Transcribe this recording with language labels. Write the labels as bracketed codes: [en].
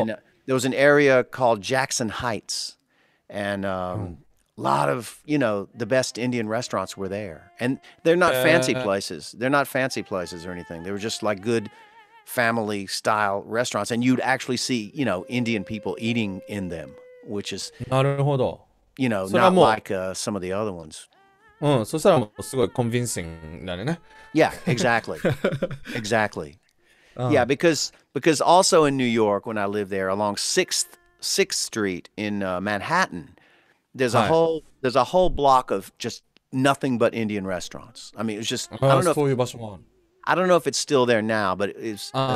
[en] And there was an area called Jackson Heights, and a lot of, the best Indian restaurants were there. And they're not fancy places. They're not fancy places or anything. They were just like good family style restaurants, and you'd actually see, Indian people eating in them, which is, [ja] なるほど。 [en] not like some of the other ones. [ja] そしたらもうすごいコンビンシングだね。 [en] Yeah, exactly. Exactly. Yeah, because also in New York, when I lived there along 6th Street in Manhattan, there's a whole block of just nothing but Indian restaurants. I mean, it was just, I don't know. [ja] そういう場所もある。 [en] I don't know if it's still there now, but it's